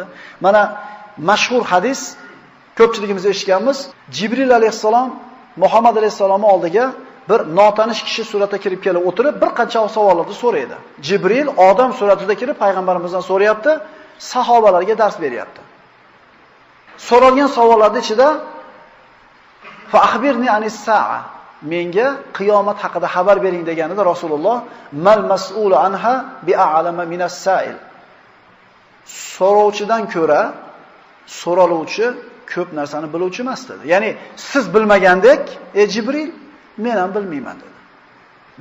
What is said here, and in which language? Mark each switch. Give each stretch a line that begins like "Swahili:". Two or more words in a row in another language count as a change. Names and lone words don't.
Uzbek: Mana mashhur hadis, ko'pchiligimiz eshitganmiz. Jibril alayhissalom Muhammad alayhissalomning oldiga bir notanish kishi suratda kirib kelib o'tirib, bir qancha savollarni so'raydi. Jibril odam suratida kirib payg'ambarimizdan so'rayapti, sahobalarga dars beryapti. So'ralgan savollarning ichida
Arabic: فأخبرني عن الساعة,
Uzbek: menga qiyomat haqida xabar bering deganida Rasululloh
Arabic: ما المسؤول عنها بأعلم من السائل.
Uzbek: So'rovchidan ko'ra so'raluvchi ko'p narsani biluvchi emas dedi. Ya'ni siz bilmagandek, ey Jibril, men ham bilmayman dedi.